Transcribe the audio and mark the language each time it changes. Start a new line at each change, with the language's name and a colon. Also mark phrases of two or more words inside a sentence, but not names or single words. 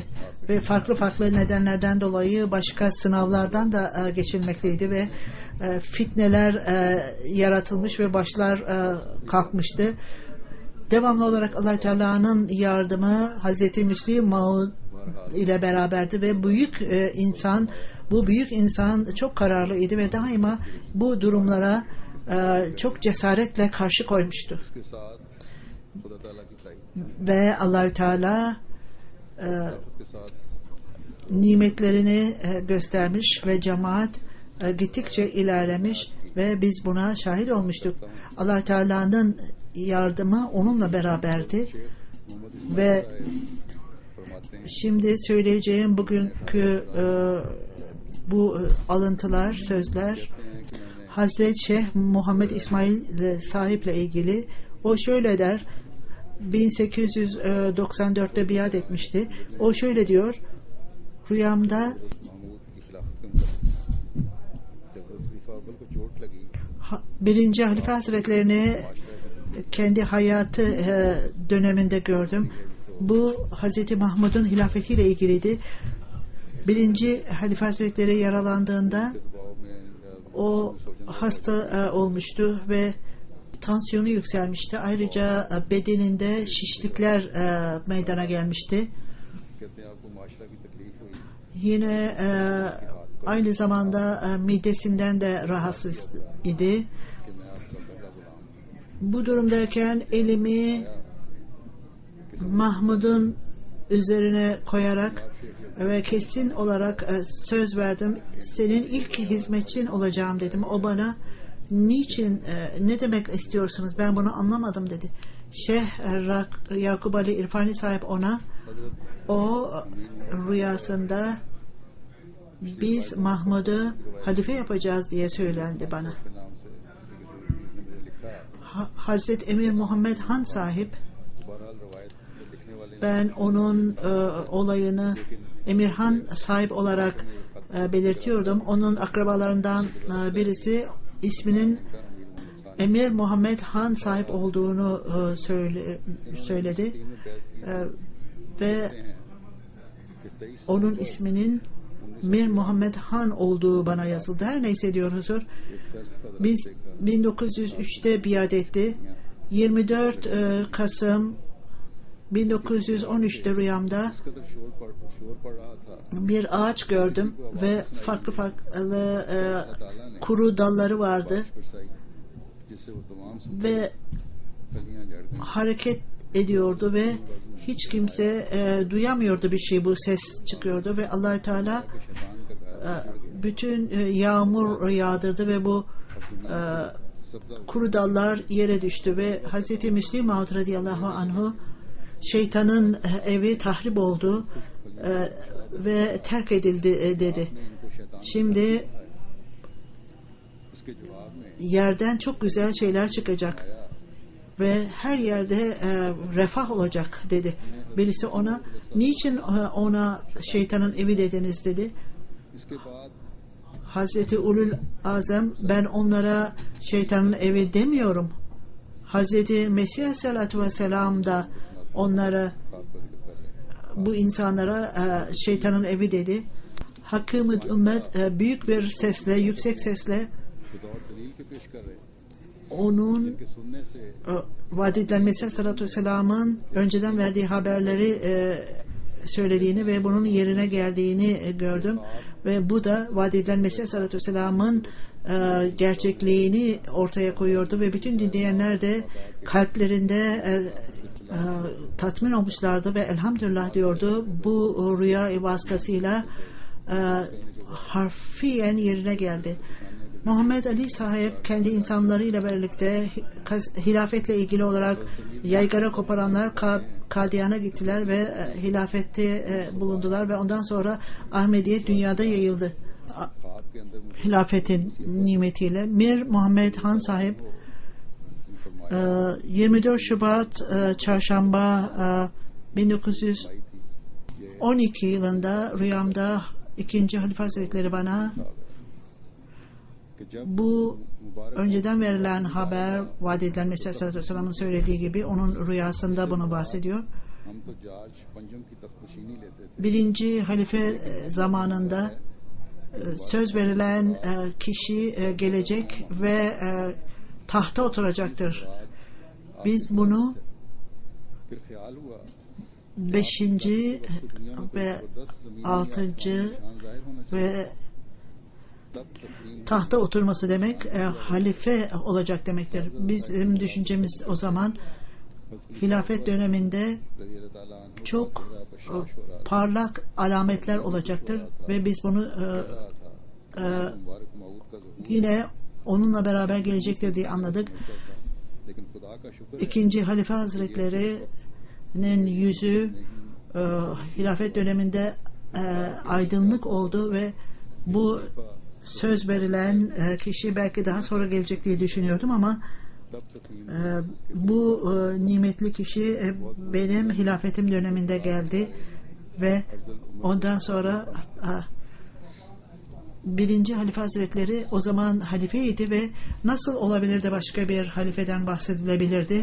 Turkish: Ve farklı farklı nedenlerden dolayı başka sınavlardan da geçilmekteydi ve fitneler yaratılmış ve başlar kalkmıştı. Devamlı olarak Allah-u Teala'nın yardımı Hazreti Müslim Maud ile beraberdi ve bu büyük insan çok kararlıydı ve daima bu durumlara çok cesaretle karşı koymuştu.
Urdu: اس کے ساتھ خدا تعالیٰ کی تائید
Turkish: Ve Allah-u Teala
Urdu: کے ساتھ
Turkish: nimetlerini göstermiş ve cemaat gittikçe ilerlemiş ve biz buna şahit olmuştuk. Allah Teala'nın yardımı onunla beraberdi मोहम्मद ve
Urdu: فرماتے ہیں
Turkish: şimdi söyleyeceğim bugünkü bu alıntılar, sözler Hazreti Şeyh Muhammed İsmail sahiple ilgili. O şöyle der, 1894'te biat etmişti. O şöyle diyor, rüyamda
Urdu: محمود کی خلافت کے مطابق جب خلیفہ اول کو چوٹ لگی
Turkish: birinci Halife Hazretlerini kendi hayatı döneminde gördüm. Bu Hazreti Mahmud'un hilafetiyle ilgiliydi. Birinci Halife Hazretleri yaralandığında
Urdu: دباؤ میں
Turkish: o hasta olmuştu ve tansiyonu yükselmişti. Ayrıca bedeninde şişlikler meydana gelmişti.
Urdu: کہتے ہیں آپ کو ماشرا کی تکلیف ہوئی
Turkish: Yine aynı zamanda midesinden de rahatsız idi.
Urdu: کہ میں آپ کا پہلا غلام ہوں
Turkish: Bu durumdayken elimi Mahmud'un üzerine koyarak ve kesin olarak söz verdim. Senin ilk hizmetçin olacağım dedim. O bana niçin, ne demek istiyorsunuz? Ben bunu anlamadım dedi. Şeyh Yakup Ali İrfani sahip ona o rüyasında biz Mahmud'u halife yapacağız diye söylendi bana.
Urdu: کے نام سے کسی نے مجھے لکھا
Turkish: Hazret Emir Muhammed Han sahip,
Urdu: بہرحال روایت لکھنے والے نے
Turkish: ben onun olayını Emirhan sahip olarak belirtiyordum. Onun akrabalarından birisi isminin Emir Muhammed Han sahip olduğunu söyledi. Ve onun isminin Mir Muhammed Han olduğu bana yazıldı. Her neyse diyor huzur. Biz 1903'te biat etti. 24 Kasım 1913'te rüyamda
Urdu: اس کا تو شور پڑ رہا تھا
Turkish: bir ağaç gördüm ve farklı farklı kuru dalları vardı
Urdu: برسائی جس سے وہ تمام
Turkish: ve
Urdu: کلیاں جڑ گئیں
Turkish: hareket ediyordu ve hiç kimse duyamıyordu bir şey, bu ses çıkıyordu ve Allah-u Teala
Urdu: شیطان کا گھر
Turkish: bütün yağmur yağdırdı ve bu kuru dallar yere düştü ve Hazreti Müslim Maud
Arabic: رضي الله عنه
Turkish: şeytanın evi tahrip oldu ve terk edildi dedi. Şimdi
Urdu: اس کے جواب میں
Turkish: yerden çok güzel şeyler çıkacak ve her yerde refah olacak dedi. Birisi ona niçin ona şeytanın evi dediniz dedi.
Urdu: اس کے بعد
Turkish: Hazreti Ulul Azam, ben onlara şeytanın evi demiyorum. Hazreti Mesih
Arabic: عليه الصلاة والسلام
Turkish: da onlara,
Urdu: باپ کا ذکر کر رہے ہیں
Turkish: bu insanlara şeytanın evi dedi. Hakkı ümmet büyük bir sesle, yüksek sesle
Urdu: بطور دلیل کے پیش کر رہے ہیں
Turkish: onun
Urdu: کہ سننے سے
Turkish: vaat edilen Mesih
Arabic: عليه الصلاة والسلام'ın
Turkish: önceden verdiği haberleri söylediğini ve bunun yerine geldiğini gördüm. Ve bu da vaat edilen Mesih
Arabic: عليه الصلاة والسلام'ın
Turkish: gerçekliğini ortaya koyuyordu ve bütün dinleyenler de kalplerinde tatmin olmuşlardı ve elhamdülillah diyordu. Bu rüya vasıtasıyla harfiyen yerine geldi. Muhammed Ali sahip kendi insanlarıyla birlikte hilafetle ilgili olarak yaygara koparanlar Kadiyan'a gittiler ve hilafette bulundular ve ondan sonra Ahmediyet dünyada yayıldı.
Urdu: خواب کے اندر
Turkish: hilafetin nimetiyle Mir Muhammed Han sahip फरमाया 24 Şubat Çarşamba 1912 yılında rüyamda ikinci Halife Hazretleri bana
Urdu: کہ جب
Turkish: bu मुबारक önceden verilen haber vaat edilen Mesih
Arabic: عليه الصلاة والسلام'ın
Turkish: söylediği gibi onun rüyasında bunu bahsediyor.
Urdu: ہم تو جارج پنجم کی تخت نشینی لیتے تھے
Turkish: Birinci halife zamanında söz verilen kişi gelecek ve tahta oturacaktır. Biz bunu
Urdu: پھر خیال ہوا
Turkish: 5. ve 6. ve
Urdu: تب تسلیم
Turkish: tahta oturması demek halife olacak demektir. Bizim düşüncemiz o zaman hilafet döneminde
Arabic: رضي الله تعالى عنه
Turkish: çok parlak alametler olacaktır ve biz bunu
Urdu: مبارک موعود کا ظہور
Turkish: yine onunla beraber gelecektir diye anladık.
Urdu: لیکن خدا کا شکر ہے
Turkish: İkinci Halife Hazretleri'nin yüzü hilafet döneminde aydınlık oldu ve bu söz verilen kişi belki daha sonra gelecek diye düşünüyordum ama
Urdu: تب تسلیم
Turkish: bu nimetli kişi benim hilafetim döneminde geldi ve ondan sonra birinci Halife Hazretleri o zaman halifeydi ve nasıl olabilir de başka bir halifeden bahsedilebilirdi?